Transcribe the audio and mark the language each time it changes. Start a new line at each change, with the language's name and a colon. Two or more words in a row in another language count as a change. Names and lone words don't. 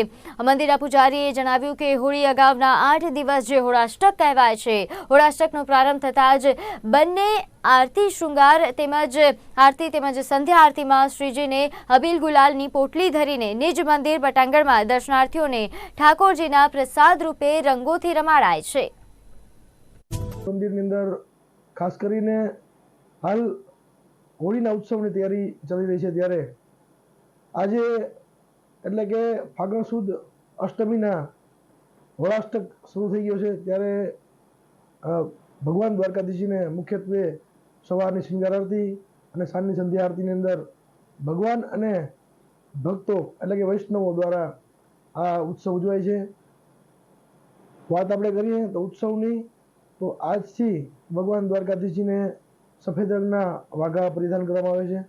Gujarati: મંદિરના પુજારીએ જણાવ્યું કે હોળી અગાઉના 8 દિવસ જે હોળાષ્ટક કહેવાય છે। હોળાષ્ટકનો પ્રારંભ થતા જ બંને આરતી શ્રૃંગાર તેમજ સંધ્યા આરતી में શ્રીજી ને અબીલ ગુલાલની પોટલી ધરીને નિજ મંદિર બટાંગણ में દર્શનાર્થીઓને ઠાકોરજીના પ્રસાદ રૂપે રંગોથી રમાડાય છે। મંદિરની અંદર ખાસ કરીને હાલ હોળીના ઉત્સવની તૈયારી
Hindi: चली रही है,
Gujarati: ત્યારે આજે એટલે કે ફાગણ સુદ અષ્ટમીના હોળાષ્ટક શરૂ થઈ ગયો છે। ત્યારે ભગવાન દ્વારકાધીશને મુખ્યત્વે સવારની શ્રૃંગાર આરતી અને સાંજની સંધ્યા આરતીની અંદર ભગવાન અને ભક્તો એટલે કે વૈષ્ણવો દ્વારા આ ઉત્સવ ઉજવાય છે। વાત આપણે કરીએ તો ઉત્સવની, તો આજથી ભગવાન દ્વારકાધીશજીને સફેદ રંગના વાઘા પરિધાન કરવામાં આવે છે।